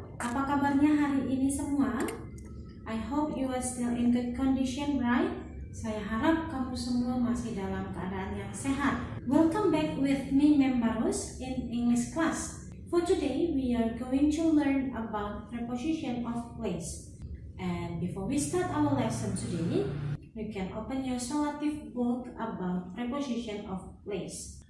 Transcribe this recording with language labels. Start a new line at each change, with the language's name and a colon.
Indonesian: Apa kabarnya hari ini semua?
English: I hope you are still in good condition, right?
Indonesian: Saya harap kamu semua masih dalam keadaan yang sehat.
English: Welcome back with me, Mem Barus, in English class. For today, we are going to learn about preposition of place. And before we start our lesson today, you can open your relative book about preposition of place.